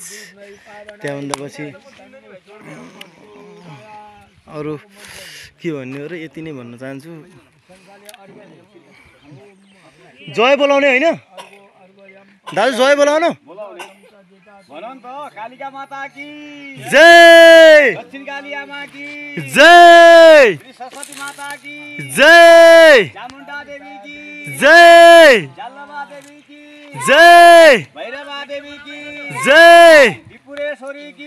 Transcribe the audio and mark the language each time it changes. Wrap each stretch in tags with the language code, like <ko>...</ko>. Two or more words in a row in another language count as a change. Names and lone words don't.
<ne>त्यहाँभन्दा पछि अरु के भन्नु र यति नै भन्न चाहन्छु। जय बोलाउने हैन दाजु, जय बोलाउनु भनौं त। कालिका माता की जय, दक्षिण काली आमा की जय, सरस्वती माता की जय, चामुण्डा देवी की जय, जालमा देवी की जय, भैरवा देवी की जय, त्रिपुरेश्वरी की</ne>